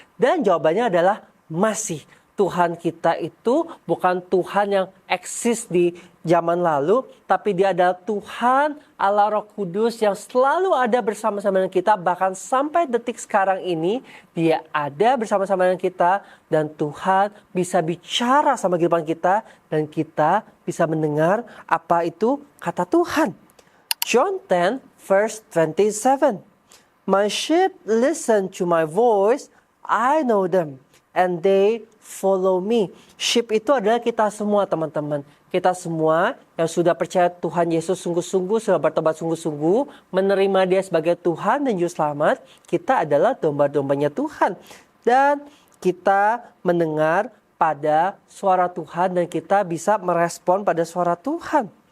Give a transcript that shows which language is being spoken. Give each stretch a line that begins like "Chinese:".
Indonesian: Dan jawabannya adalah masih. Tuhan kita itu bukan Tuhan yang eksis di zaman lalu, tapi Dia adalah Tuhan Allah Roh Kudus yang selalu ada bersama-sama dengan kita, bahkan sampai detik sekarang ini Dia ada bersama-sama dengan kita, dan Tuhan bisa bicara sama kehidupan kita dan kita bisa mendengar apa itu kata Tuhan.
English: John 10 verse 27. My sheep listen to my voice, I know them, and they follow me.
Indonesian: Sheep itu adalah kita semua teman-teman. Kita semua yang sudah percaya Tuhan Yesus sungguh-sungguh, sudah bertobat sungguh-sungguh, menerima Dia sebagai Tuhan dan Juru Selamat. Kita adalah domba-dombanya Tuhan. Dan kita mendengar pada suara Tuhan dan kita bisa merespon pada suara Tuhan.